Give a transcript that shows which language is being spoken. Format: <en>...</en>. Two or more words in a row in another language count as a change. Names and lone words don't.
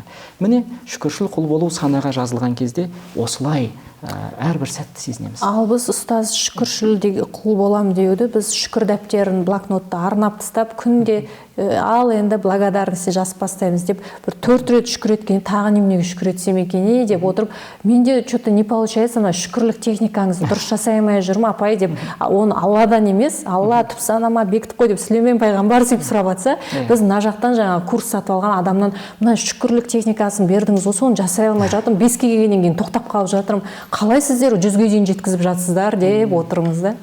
<kk>Міне, шүкіршіл құл болу санаға жазылған кезде осылай әрбір сәтті сезінеміз. Ал біз ұстаз шүкіршіл құл болам деуді біз шүкір дәптерін блокнотта арнап тастап күнде ал енді благодарности жазып бастаймыз деп бір 4 рет шүкір еткен, тағы неменеге шүкір етсем екен деп отырып, менде</kk> <ru>что-то не получается,</ru> <kk>ана шүкірлік техникаңызды дұрыс жасай алмай жүрмін апай деп, оны Алладан емес, Алла түп санама бекітіп қой деп Сүлеймен пайғамбар деп сұрап жатса, біз мына жақтан жаңа курс сатып алған адамнан мына шүкірлік техникасын бердіңіз, осы оны жасай алмай жатырмын, 5-ке келгеннен кейін тоқтап қалып жатырмын, қалай сіздер 100-ге дейін жеткізіп жатсыздар деп отырмыз да.</kk>